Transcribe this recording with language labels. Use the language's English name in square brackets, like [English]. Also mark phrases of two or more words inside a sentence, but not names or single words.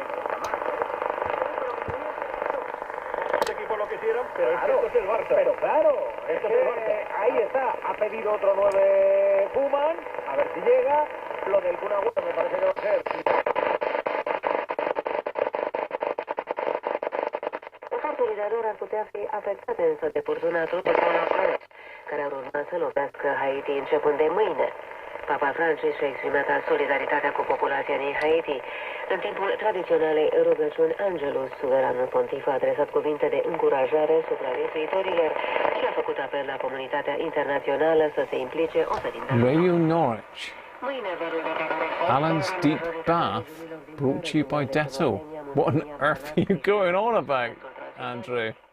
[Spanish] Los equipos lo quisieran, pero claro, esto es el Barça. Pero claro, esto es el Barça. Ahí está, ha pedido otro 9 Koeman, a ver si llega. Lo del Kun Agüero me parece que va a ser. [Romanian] Un fertilizador ar putea fi afectat însă de furtuna tropicală Squelch, care ar urma să lovească Haiti începând de mâine. Papa Francis și-a exprimat solidaritatea cu populația din Haiti. În timpul tradiționalei rugăciuni, Angelus, suveranul pontif, a adresat cuvinte de încurajare supraviețuitorilor și a făcut apel la comunitatea internațională să se implice oferind [English] Radio Norwich. Alan's Deep Bath, brought to you by Dettol. What on earth are you going on about, Andrew?